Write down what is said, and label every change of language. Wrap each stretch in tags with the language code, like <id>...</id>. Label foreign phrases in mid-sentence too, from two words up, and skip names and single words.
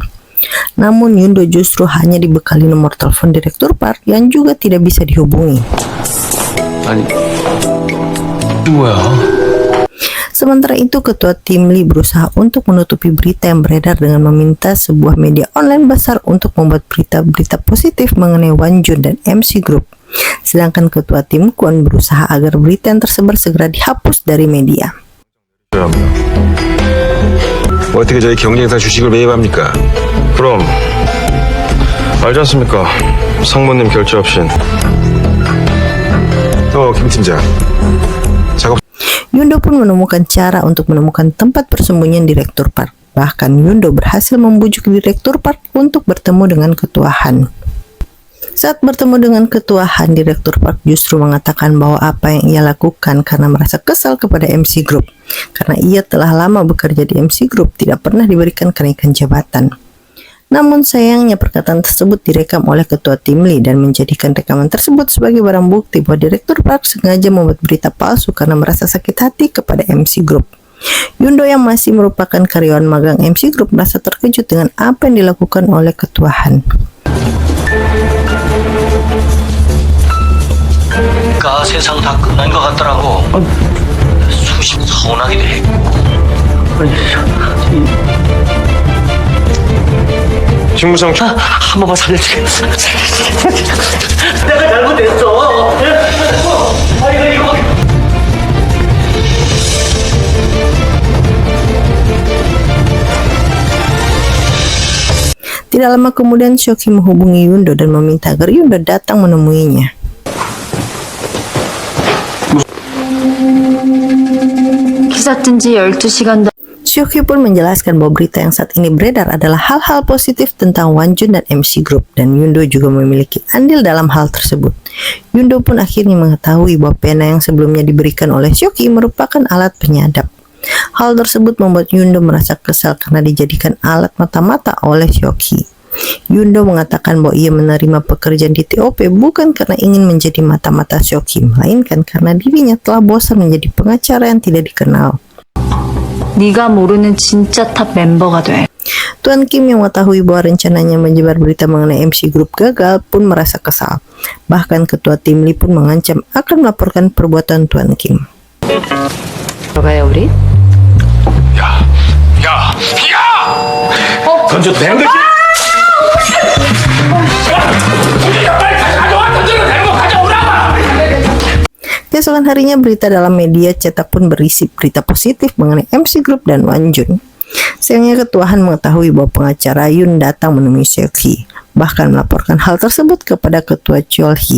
<id>Namun Yundo justru hanya dibekali nomor telepon Direktur Park yang juga tidak bisa dihubungi.</id> <ko>아니, 뭐야?</ko> <id>Sementara itu Ketua Tim Lee berusaha untuk menutupi berita yang beredar dengan meminta sebuah media online besar untuk membuat berita-berita positif mengenai Wan Jun dan MC Group. Sedangkan Ketua Tim Kwon berusaha agar berita yang tersebar segera dihapus dari media.</id> <ko>어떻게 저희 경쟁사 주식을 매입합니까? 그럼 알지 않습니까? 상무님 결제 없인 김 팀장 작업</ko> <id>Yundo pun menemukan cara untuk menemukan tempat persembunyian Direktur Park. Bahkan Yundo berhasil membujuk Direktur Park untuk bertemu dengan Ketua Han. Saat bertemu dengan Ketua Han, Direktur Park justru mengatakan bahwa apa yang ia lakukan karena merasa kesal kepada MC Group. Karena ia telah lama bekerja di MC Group, tidak pernah diberikan kenaikan jabatan. Namun sayangnya perkataan tersebut direkam oleh Ketua Tim Lee dan menjadikan rekaman tersebut sebagai barang bukti bahwa Direktur Park sengaja membuat berita palsu karena merasa sakit hati kepada MC Group. Yundo yang masih merupakan karyawan magang MC Group merasa terkejut dengan apa yang dilakukan oleh Ketua Han.</id> <ko>그러니까 세상 다 끝난 것 같더라고. 수십 서운하기도 해. 직무상 한 번만 살려주게. 내가 잘못했어. 이거.</ko> <id>Tidak lama kemudian Shoki menghubungi Yundo dan meminta agar Yundo datang menemuinya.</id> <ko>기사 뜬 지 12시간</ko> <id>Shoki pun menjelaskan bahwa berita yang saat ini beredar adalah hal-hal positif tentang Wanjun dan MC Group, dan Yundo juga memiliki andil dalam hal tersebut. Yundo pun akhirnya mengetahui bahwa pena yang sebelumnya diberikan oleh Shoki merupakan alat penyadap. Hal tersebut membuat Yundo merasa kesal karena dijadikan alat mata-mata oleh Shoki. Yundo mengatakan bahwa ia menerima pekerjaan di TOP bukan karena ingin menjadi mata-mata Shoki, melainkan karena dirinya telah bosan menjadi pengacara yang tidak dikenal.</id> <ko>네가 모르는 진짜 탑 멤버가 돼.</ko> <id>Tuan Kim yang mengetahui bahwa rencananya menyebar berita mengenai MC Group gagal pun merasa kesal. Bahkan Ketua Tim Lee pun mengancam akan melaporkan perbuatan Tuan Kim.</id> <ko>들어가요 우리? 야! 던져도 되는 거지?</ko> <id>Keesokan harinya berita dalam media cetak pun berisi berita positif mengenai MC Group dan Wanjun. Sayangnya Ketua Han mengetahui bahwa pengacara Yun datang menemui Shoki, bahkan melaporkan hal tersebut kepada Ketua Cheol-hee.</id>